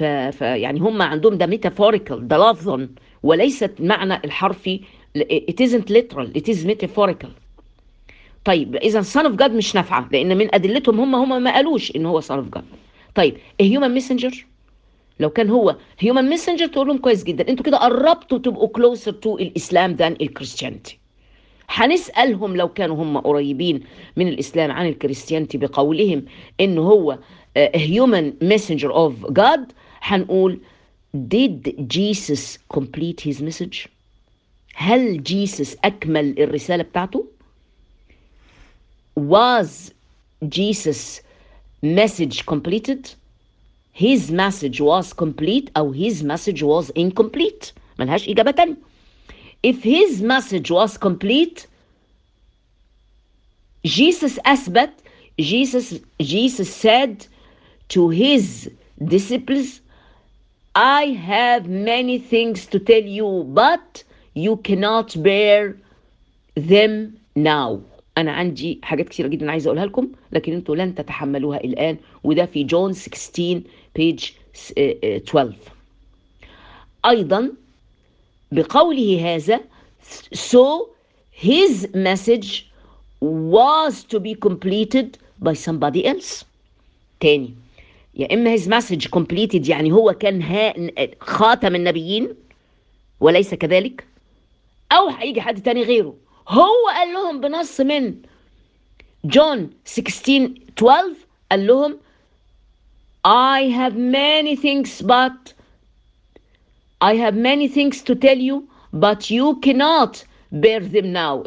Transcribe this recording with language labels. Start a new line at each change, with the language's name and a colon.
Arabic: ف يعني هم عندهم ده ميتافوريكال، ده لفظا وليست معنى الحرفي،
English: it isn't literal it is metaphorical.
Arabic: طيب اذا
English: son of God
Arabic: مش نافعه لان من ادلتهم هم ما قالوش ان هو son of God. طيب
English: a human messenger
Arabic: لو كان هو
English: human messenger
Arabic: تقول لهم كويس جدا، انتوا كده قربتوا تبقوا
English: closer to
Arabic: الاسلام than الكريستيانتي. هنسألهم لو كانوا هم قريبين من الاسلام عن الكريستيانتي بقولهم ان هو
English: human messenger of God، هنقول did Jesus complete his message؟ هل Jesus
Arabic: اكمل الرسالة بتاعته؟
English: was Jesus message completed؟ His message was complete or his message was incomplete؟
Arabic: ملهاش إجابة تانية.
English: If his message was complete Jesus
Arabic: أثبت،
English: Jesus said to his disciples I have many things to tell you but you cannot bear them now.
Arabic: أنا عندي حاجات كثيرة جدا عايز أقولها لكم لكن أنتم لن تتحملوها الآن، وده في جون 16 بيج 12. أيضا بقوله هذا
English: so his message was to be completed by somebody else.
Arabic: تاني يا إما
English: his message completed
Arabic: يعني هو كان خاتم النبيين وليس كذلك، أو هيجي حد تاني غيره. هو قال لهم بنص من جون 16:12 قال لهم
English: I have many things but I have many things to tell you but you cannot bear them now.